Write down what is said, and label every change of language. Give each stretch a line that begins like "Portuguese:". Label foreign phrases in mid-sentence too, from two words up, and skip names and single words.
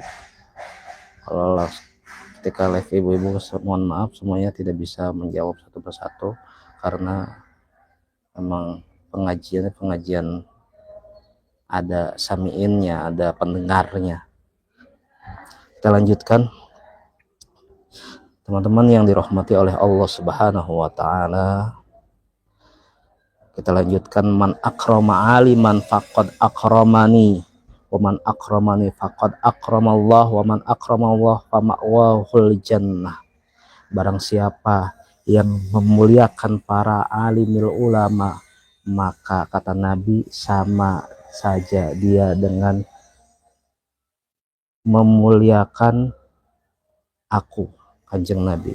Indonesian: Kalau ketika live ibu-ibu, mohon maaf semuanya tidak bisa menjawab satu persatu karena memang pengajian ada samiinnya, ada pendengarnya. Kita lanjutkan, teman-teman yang dirahmati oleh Allah
Arabic: سبحانه وتعالى.
Indonesian: Kita lanjutkan,
Arabic: من أكرم عالما فقد أكرمني ومن أكرمني فقد أكرم الله ومن أكرم الله فمأواه الجنة.
Indonesian: Barang siapa yang memuliakan para
Arabic: عالم العلماء,
Indonesian: maka kata Nabi sama saja dia dengan memuliakan aku, Kanjeng Nabi.